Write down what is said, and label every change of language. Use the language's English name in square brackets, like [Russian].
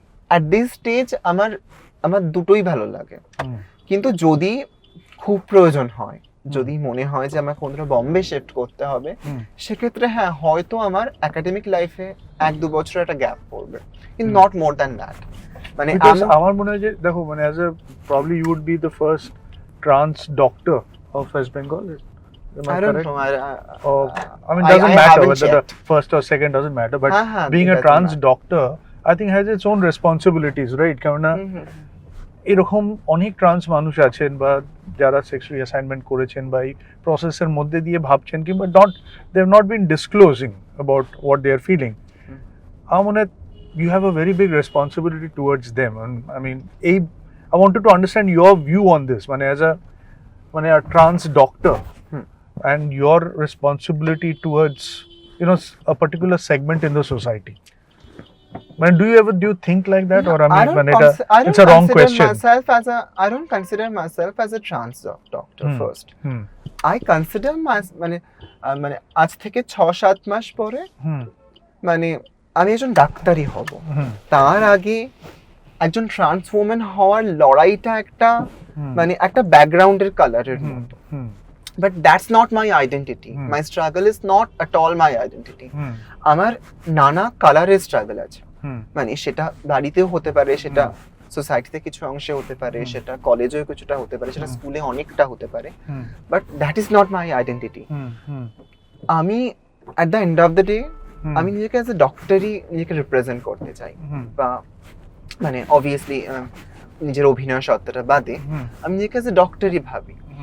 [English] at this stage [Bangla] আমার দুটোই ভালো লাগে, কিন্তু যদি খুব প্রয়োজন হয়, যদি মনে হয় যে আমার কোনটা বম্বে শিফট করতে হবে, সেক্ষেত্রে হ্যাঁ হয়তো আমার একাডেমিক লাইফে 1-2 বছর একটা গ্যাপ পড়বে, কিন্তু [English] Not more than that. [Bangla] মানে আমার মনে হয় যে দেখো, মানে [English] As a probably you would be the first trans doctor of West Bengal. I don't know. I mean, doesn't matter whether the first or second doesn't matter, but being a trans doctor, I think has its own responsibilities, right? [Bangla] কারণ এরকম অনেক trans মানুষ আছেন বা যারা sex reassignment করেছেন বা এই প্রসেসের মধ্যে দিয়ে ভাবছেন, কিংবা [English] they have not been disclosing about what they are feeling. [Bangla] আমার মনে হয় [English] you have a very big responsibility towards them, and I mean I wanted to understand your view on this, [Bangla] মানে [English] as a trans doctor and your responsibility towards a particular segment in the society. Man, do you think like that, or it's a wrong question? I don't consider myself as a trans doctor first. I consider [Bangla] মানে আজ থেকে 6-7 মাস পরে মানে আমি একজন ডাক্তারই হব। তার আগে একজন ট্রান্স ওম্যান হওয়ার লড়াইটা একটা মানে একটা ব্যাকগ্রাউন্ডের কালারের মতো। [English] But that's not my identity. My struggle is not at all my identity. [Bangla] আমার নানা কালারের স্ট্রাগল আছে, মানে সেটা বাড়িতেও হতে পারে, সেটা সোসাইটিতে কিছু অংশে হতে পারে, সেটা কলেজেও কিছুটা হতে পারে, সেটা স্কুলে অনেকটা হতে পারে, [English] But that is not my identity. [Bangla] আমি [English] at the end of the day [Bangla] আমি নিজেকে অ্যাজ এ ডক্টরই নিজেকে রিপ্রেজেন্ট করতে চাই, বা মানে অবভিয়াসলি নিজের অভিনয় সত্তাটা বাদে আমি নিজেকে অ্যাজ এ ডক্টরই ভাবি।